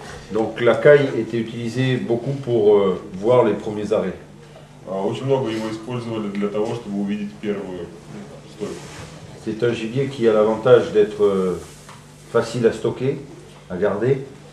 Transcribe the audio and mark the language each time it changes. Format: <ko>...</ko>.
<fr>Donc la caille était utilisée beaucoup pour voir les premiers arrêts.</fr> <ru>Очень много его использовали для того, чтобы увидеть первую стойку.</ru> <fr>C'est un gibier qui a l'avantage d'être facile à stocker, à garder.</fr>